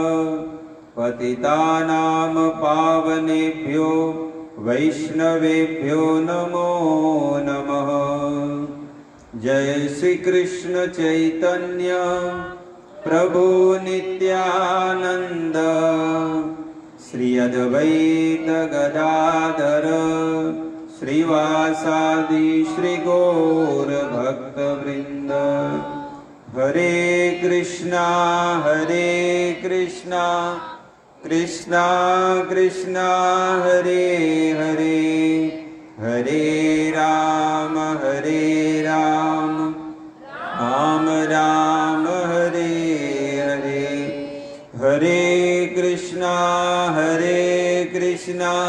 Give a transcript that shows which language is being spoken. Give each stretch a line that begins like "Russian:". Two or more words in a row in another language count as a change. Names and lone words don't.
Sanskrit: पतितानां पावनेभ्यो वैष्णवेभ्यो नमो नमः जय श्री कृष्ण चैतन्य प्रभु नित्यानन्द श्री अद्वैत गदाधर श्रीवासादि श्री गौर भक्त वृन्द हरे कृष्ण कृष्ण कृष्ण हरे हरे हरे राम राम राम हरे हरे हरे कृष्ण कृष्ण